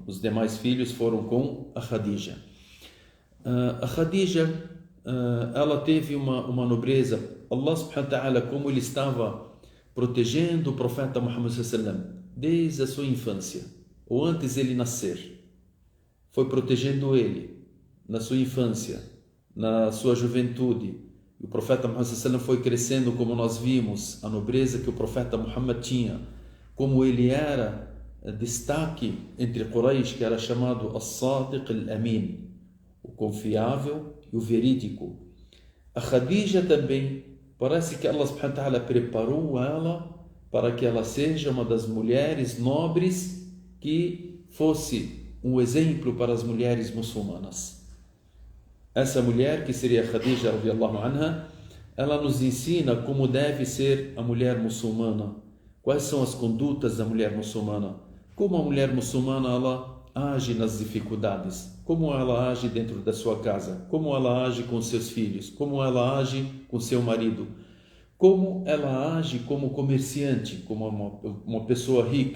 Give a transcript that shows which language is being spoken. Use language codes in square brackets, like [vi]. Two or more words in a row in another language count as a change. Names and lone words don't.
[pt] Os demais filhos foram com a Khadija. A Khadija ela teve uma nobreza. Allah [ar] سبحانه وتعالى, [pt] como ele estava protegendo o profeta Muhammad [ar] صلى الله عليه وسلم [pt] desde a sua infância, ou antes ele nascer, foi protegendo ele na sua infância, na sua juventude. E o profeta Muhammad [ar] صلى الله عليه وسلم [pt] foi crescendo, como nós vimos, a nobreza que o profeta Muhammad tinha, como ele era destaque entre Quraysh, que era chamado [ar] الصادق الأمين, [pt] o confiável e o verídico. A Khadija também, parece que Allah [ar] سبحانه وتعالى [pt] preparou ela para que ela seja uma das mulheres nobres que fosse um exemplo para as mulheres muçulmanas. essa mulher, que seria Khadija [ar] رضي الله عنها, [pt] ela nos ensina como deve ser a mulher muçulmana. Quais são as condutas da mulher muçulmana? Como a mulher muçulmana ela age nas dificuldades? Como ela age dentro da sua casa? Como ela age com seus filhos? Como ela age com seu marido? Como ela age como comerciante, como uma pessoa rica?